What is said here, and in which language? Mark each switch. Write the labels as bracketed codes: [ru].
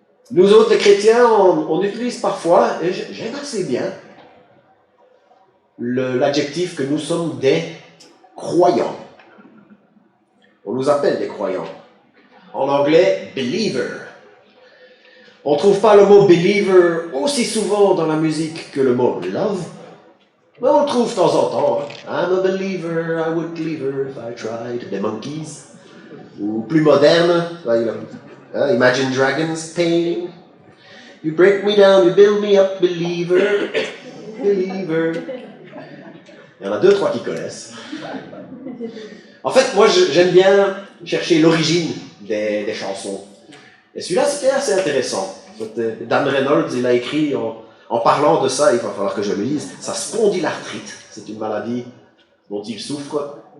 [fr] Nous autres, les chrétiens, on utilise parfois, et j'aime assez bien, l'adjectif que nous sommes des croyants. On nous appelle des croyants. En anglais, believer. On ne trouve pas le mot believer aussi souvent dans la musique que le mot love, mais on le trouve de temps en temps. [en] I'm a believer, I would believer if I tried. Des Monkeys. [fr] Ou plus moderne, Imagine Dragons, Pain. [en] You break me down, you build me up, believer, believer. [fr] Il y en a 2-3 qui connaissent. En fait, moi, j'aime bien chercher l'origine des chansons. Et celui-là, c'était assez intéressant. Dan Reynolds, il a écrit, en parlant de ça, il va falloir que je le lise, sa spondylarthrite, c'est une maladie dont il souffre.